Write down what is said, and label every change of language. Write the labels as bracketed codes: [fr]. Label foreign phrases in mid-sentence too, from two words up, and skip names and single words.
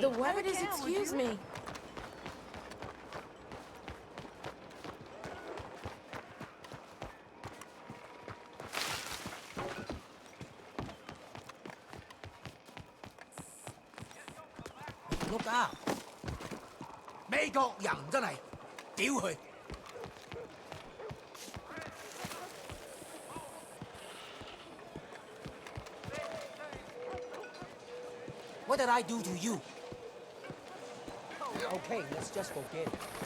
[en] The weather is, excuse me. Look out！ [yue] 美國人真係屌佢！ [en] What did I do to you? Okay, let's just forget it.